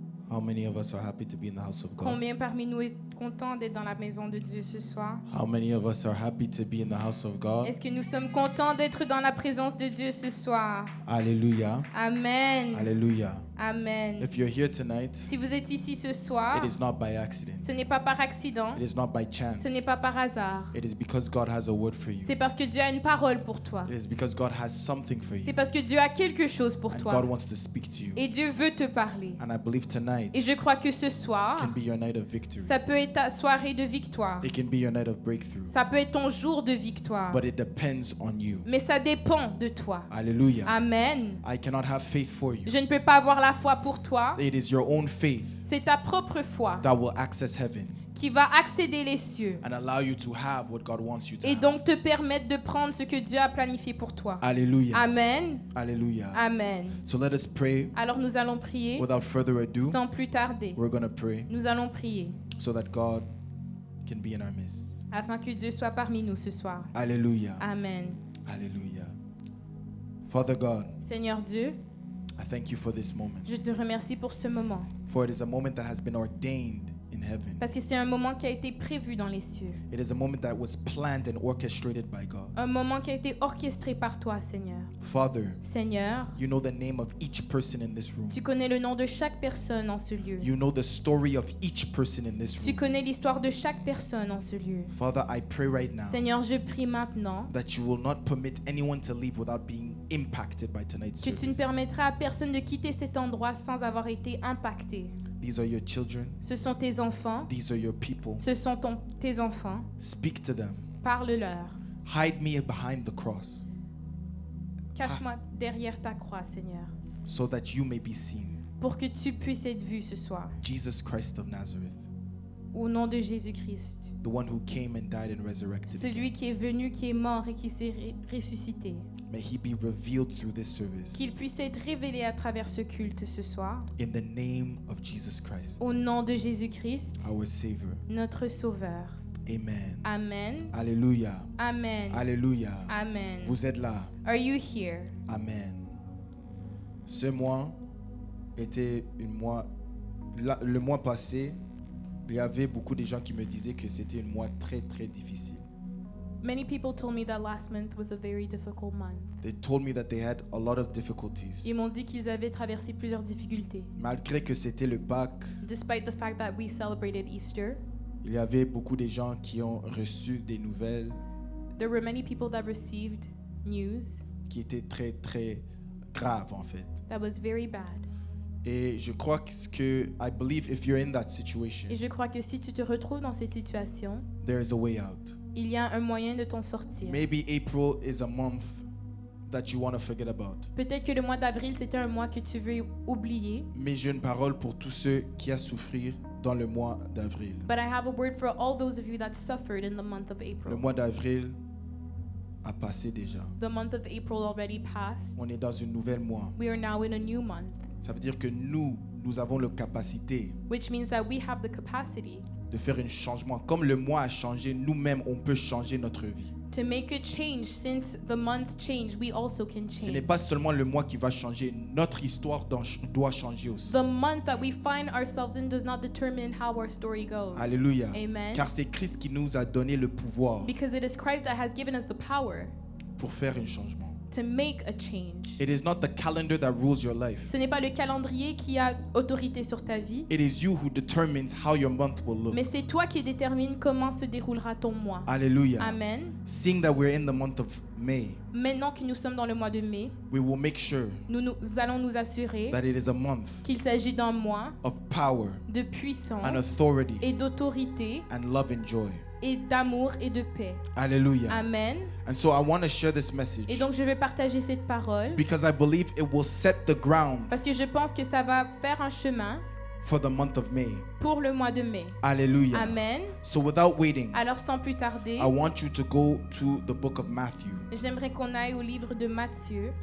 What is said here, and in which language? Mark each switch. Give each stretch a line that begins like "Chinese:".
English: How many of us are happy to be in the house of God?
French: Combien parmi nous est content d'être dans la maison de Dieu ce soir?
English: How many of us are happy to be in the house of God?
French: Est-ce que nous sommes contents d'être dans la présence de Dieu ce soir?
English: Hallelujah. Amen. Hallelujah. Amen. If you're here tonight,
French: Si vous êtes ici ce soir,
English: it is not by accident.
French: ce n'est pas par accident,
English: It is not by chance.
French: ce n'est pas par hasard.
English: It is because God has a word for you.
French: C'est parce que Dieu a une parole pour toi.
English: It is because God has something for you.
French: C'est parce que Dieu a quelque chose pour
English: And
French: toi.
English: God wants to speak to you.
French: Et Dieu veut te parler.
English: And I believe tonight
French: Et je crois que ce soir,
English: can be your night of victory.
French: ça peut être ta soirée de victoire.
English: It can be your night of breakthrough.
French: Ça peut être ton jour de victoire.
English: But it depends on you.
French: Mais ça dépend de toi.
English: Hallelujah. Amen. I cannot have faith for you.
French: Je ne peux pas avoir la foi pour toi.
English: It is your own faith
French: C'est ta propre foi
English: that will access heaven
French: qui va accéder les cieux
English: and allow you to have what God wants you to
French: et
English: have.
French: donc te permettre de prendre ce que Dieu a planifié pour toi.
English: Hallelujah. Amen. Hallelujah. Amen. So let us pray.
French: Alors nous allons prier
English: Without further ado,
French: sans plus tarder.
English: we're going to pray
French: Nous allons prier
English: so that God can be in our midst.
French: afin que Dieu soit parmi nous ce soir.
English: Hallelujah. Amen. Hallelujah. Father God,
French: Seigneur Dieu,
English: I thank you for this moment.
French: je te remercie pour ce moment
English: For it is a moment that has been ordained in heaven.
French: parce que c'est un moment qui a été prévu dans les cieux.
English: It is a moment that was planned and orchestrated by God.
French: Un moment qui a été orchestré par toi, Seigneur.
English: Father,
French: Seigneur,
English: you know the name of each person in this room.
French: tu connais le nom de chaque personne en ce lieu.
English: You know the story of each person in this
French: Tu
English: room.
French: connais l'histoire de chaque personne en ce lieu.
English: Father, I pray right now
French: Seigneur, je prie maintenant
English: that you will not permit anyone to leave without being impacted by tonight's
French: que tu ne
English: service.
French: permettras à personne de quitter cet endroit sans avoir été impacté.
English: These are your children.
French: Ce sont tes enfants.
English: These are your people.
French: Ce sont tes enfants.
English: Speak to them.
French: Parle-leur.
English: Hide me behind the cross
French: Cache-moi derrière ta croix, Seigneur,
English: so that you may be seen.
French: pour que tu puisses être vu ce soir.
English: Jesus Christ of Nazareth,
French: Au nom de Jésus-Christ,
English: the one who came and died and resurrected.
French: celui qui est venu, qui est mort et qui s'est ressuscité.
English: May he be revealed through this service.
French: Qu'il puisse être révélé à travers ce culte ce soir.
English: In the name of Jesus Christ,
French: Au nom de Jésus-Christ,
English: our Savior.
French: notre Sauveur.
English: Amen. Amen.
French: Alléluia. Amen. Alléluia. Amen. Vous êtes là.
English: Are you here? Amen.
French: Ce mois était le mois passé, il y avait beaucoup de gens qui me disaient que c'était un mois très très difficile.
English: Many people told me that last month was a very difficult month. They told me that they had a lot of difficulties.
French: Ils m'ont dit qu'ils avaient traversé plusieurs difficultés. Malgré que c'était le Pâques,
English: Despite the fact that we celebrated Easter,
French: il y avait beaucoup de gens qui ont reçu des nouvelles
English: there were many people that received news
French: qui étaient très très graves en fait.
English: that was very bad.
French: Et je crois que
English: I believe if you're in that situation,
French: Et je crois que si tu te retrouves dans cette situation,
English: there is a way out.
French: il y a un moyen de t'en sortir.
English: Maybe April is a month that you want to forget about.
French: Peut-être que le mois d'avril, c'était un mois que tu veux oublier. Mais j'ai une parole pour tous ceux qui ont souffert dans le mois d'avril.
English: But I have a word for all those of you that suffered in the month of
French: Le
English: April.
French: mois d'avril a passé déjà.
English: The month of April already passed.
French: On est dans un nouvel mois.
English: We are now in a new month,
French: Ça veut dire que nous avons la capacité
English: which means that we have the capacity
French: de faire un changement. Comme le mois a changé, nous-mêmes, on peut changer notre vie.
English: to make a change. Since the month changed, we also can
French: Ce n'est
English: change.
French: pas seulement le mois qui va changer, notre histoire doit changer aussi.
English: The month that we find ourselves in does not determine how our story goes.
French: Alléluia. Amen. Car c'est Christ qui nous a donné le pouvoir
English: Because it is Christ that has given us the power
French: pour faire un changement.
English: to make a change. It is not the calendar that rules your life.
French: Ce n'est pas le calendrier qui a autorité sur ta vie,
English: It is you who determines how your month will look.
French: mais c'est toi qui détermine comment se déroulera ton mois.
English: Hallelujah. Amen. Seeing that we're in the month of May,
French: Maintenant que nous sommes dans le mois de mai,
English: we will make sure
French: nous allons nous assurer
English: that it is a month
French: qu'il s'agit d'un mois
English: of power
French: de puissance
English: and authority
French: et d'autorité
English: and love and joy.
French: et d'amour et de paix.
English: Hallelujah. Amen. And so I want to share this
French: Et
English: message
French: donc je vais partager cette parole
English: because I believe it will set the ground
French: parce que je pense que ça va faire un chemin
English: for the month of May.
French: pour le mois de mai.
English: Hallelujah. Amen. So without waiting,
French: Alors sans plus tarder,
English: I want you to go to the book of Matthew.
French: j'aimerais qu'on aille au livre de Matthieu,